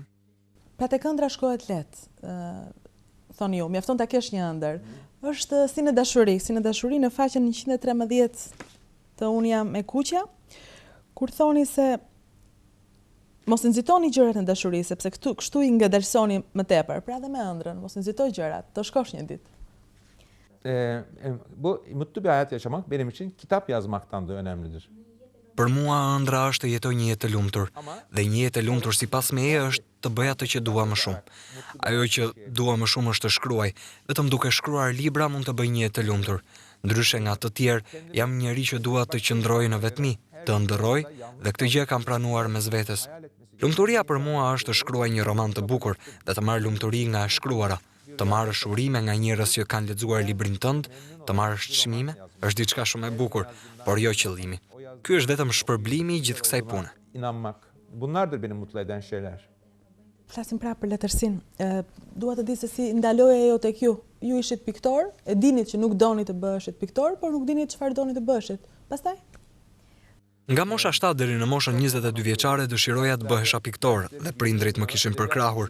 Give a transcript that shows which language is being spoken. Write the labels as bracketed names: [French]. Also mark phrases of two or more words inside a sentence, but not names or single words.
[Albanian] Pra tek ëndra shkohet lehtë, thoni ju, mjafton ta kesh një ëndër. Është si në dashuri në faqen 113 të Unë jam e kuqja, kur thoni se mos nxitoni gjërat në dashuri, sepse kështu i ngadalsoni më tepër. Pra dhe me ëndrën, mos nxitoj gjërat, të shkosh një ditë. [Turkish] Bu mutlu bir hayat yaşamak benim için kitap yazmaktan da önemlidir. [Albanian] Për mua ëndra është të jetoj një jetë të lumtur, dhe një jetë e lumtur sipas meje është të bëj atë që dua më shumë. Ajo që dua më shumë është të shkruaj, vetëm duke shkruar libra mund të bëj një jetë të lumtur. Ndryshe nga të tjerë, jam njeri që dua të qëndroj në vetmi, të ndërroj dhe këtë gjë kam pranuar mes vetes. Lumturia për mua është të shkruaj një roman të bukur dhe të marr lumturi nga e shkruara. Të marrësh urime nga njerëz që kanë lexuar librin tënd, të marrësh çmime, është diçka shumë e bukur, por jo qëllimi. Ky është vetëm shpërblimi i gjithë kësaj pune. [Turkish] İnanmak. Bunlardır beni mutlu eden şeyler. [Albanian] Flasim prapë për letërsinë. Dua të di se si ndaloi ajo tek ju. Ju ishit piktor, e dinit që nuk doni të bëheshit piktor, por nuk dinit çfarë doni të bëheshit. Pastaj? Nga mosha 7 deri në moshën 22 vjeçare dëshiroja të bëhesha piktor dhe prindrit më kishin përkrahur.